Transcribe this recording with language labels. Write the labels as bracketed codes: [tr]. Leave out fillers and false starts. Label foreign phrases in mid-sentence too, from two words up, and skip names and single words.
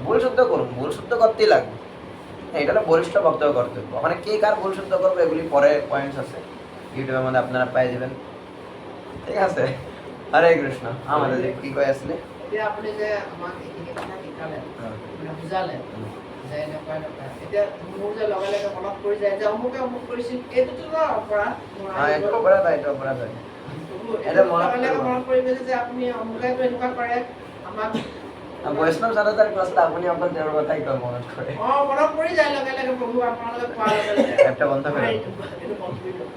[bn] ভুল শুদ্ধ করুন, ভুল শুদ্ধ করতেই লাগবে, এটা হলো বরিষ্ঠ ভক্ত কর্তব্য। ওখানে কে কার ভুল শুদ্ধ করবে এগুলি পরে পয়েন্টস আছে ইউটিউবের মধ্যে আপনারা পেয়ে যাবেন, ঠিক আছে? হরে কৃষ্ণ। আমাদের কি কয়ে আসলে আপনি যে আমাকে এই কথা শিকালেন, মানে বুঝালেন যে [as] এনেকুৱা এনেকুৱা, এতিয়া মোৰ যে লগে লগে মনত পৰি যায় যে অমুকে অমুক কৰিছিল, এইটোতো ন অপৰাধ, এইটো অপৰাধ হয়, এইটো অপৰাধ হয়, এটা মনত লগে লগে মনত পৰি গৈছে যে আপুনি অমুকেতো এনেকুৱা কৰে আমাক, বৈষ্ণৱ সাধতাৰ ক্লাছত আপুনি অকল তেওঁৰ কথাই কয় মনত কৰে, মনত পৰি যায় লগে লগে প্ৰভু আপোনালোকে কোৱাৰ লগে লগে [bn] একটা বন্ধ করে [as] এইটো বন্ধ কৰি